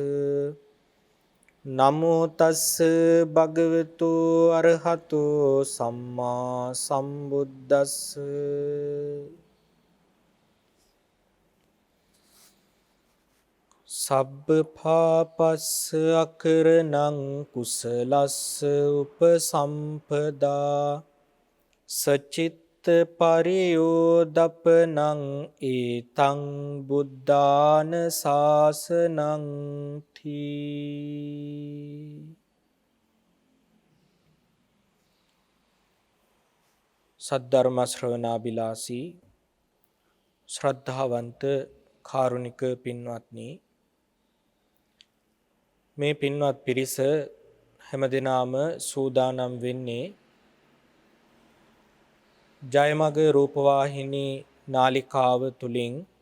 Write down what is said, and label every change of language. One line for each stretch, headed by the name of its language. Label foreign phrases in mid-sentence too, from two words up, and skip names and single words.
Pali: නමෝ තස්ස භගවතු අරහතෝ සම්මා සම්බුද්දස්ස සබ්බ පාපස්ස අකරණං කුසලස්ස උපසම්පදා සචිත්ත පරියෝදපනං ඒතං බුද්ධාන ශාසනං තී.
Sinhala: සද්ධර්ම ශ්‍රවණාබිලාසී ශ්‍රද්ධාවන්ත කාරුණික පින්වත්නි, මේ පින්වත් පිරිස හැමදෙනාම සූදානම් වෙන්නේ ජයමග රූපවාහිනී නාලිකාව තුලින්